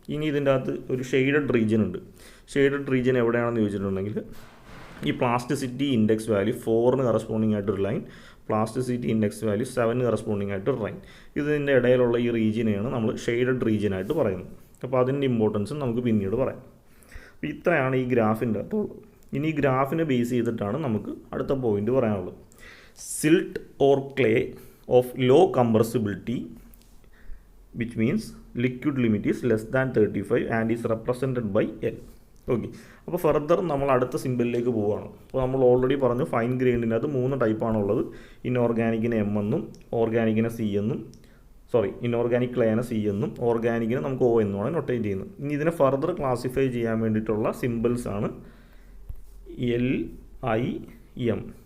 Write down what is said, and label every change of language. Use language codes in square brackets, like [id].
[ml] ഇനി ഇതിൻ്റെ അകത്ത് ഒരു ഷെയ്ഡഡ് റീജിയൻ ഉണ്ട്. ഷെയ്ഡഡ് റീജിയൻ എവിടെയാണെന്ന് ചോദിച്ചിട്ടുണ്ടെങ്കിൽ ഈ പ്ലാസ്റ്റിസിറ്റി ഇൻഡെക്സ് വാല്യൂ 4ന് കറസ്പോണ്ടിങ് ആയിട്ടൊരു line, plasticity index value 7ന് corresponding ആയിട്ടൊരു ലൈൻ. ഇതിൻ്റെ ഇടയിലുള്ള ഈ റീജിയനെയാണ് നമ്മൾ ഷെയ്ഡഡ് റീജിയൻ ആയിട്ട് പറയുന്നത്. അപ്പോൾ അതിൻ്റെ ഇമ്പോർട്ടൻസും നമുക്ക് പിന്നീട് പറയാം. അപ്പോൾ ഇത്രയാണ് ഈ ഗ്രാഫിൻ്റെ അകത്തുള്ളത്. ഇനി ഈ ഗ്രാഫിനെ ബേസ് ചെയ്തിട്ടാണ് നമുക്ക് അടുത്ത പോയിന്റ് പറയാനുള്ളത്. [en] Silt or clay of low compressibility which means liquid limit is less than 35 and is represented by L. Okay. [ml] അപ്പോൾ ഫർദർ നമ്മൾ അടുത്ത സിമ്പിളിലേക്ക് പോവുകയാണ്. അപ്പോൾ നമ്മൾ ഓൾറെഡി പറഞ്ഞു ഫൈൻ ഗ്രെയിനിനകത്ത് 3 ടൈപ്പാണുള്ളത്. ഇൻഓർഗാനിക്കിന് എം എന്നും ഓർഗാനിക്കിനെ സി എന്നും ഇൻഓർഗാനിക് ക്ലേനെ സി എന്നും ഓർഗാനിക്കിനെ നമുക്ക് ഒ എന്നുമാണ് നൊട്ടേറ്റ് ചെയ്യുന്നത്. ഇനി ഇതിനെ ഫർദർ ക്ലാസിഫൈ ചെയ്യാൻ വേണ്ടിയിട്ടുള്ള സിമ്പിൾസ് ആണ് എൽ, ഐ, എം.